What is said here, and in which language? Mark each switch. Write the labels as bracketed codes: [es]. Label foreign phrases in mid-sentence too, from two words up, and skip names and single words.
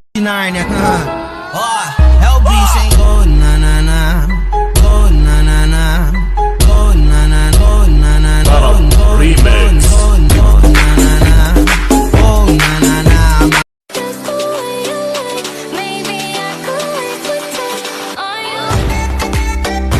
[en] line, yeah. Oh, LB saying go na na na, go na na na, go na na, go na na, Remix. go na na na, go na na na. Maybe I could live with it. Are you?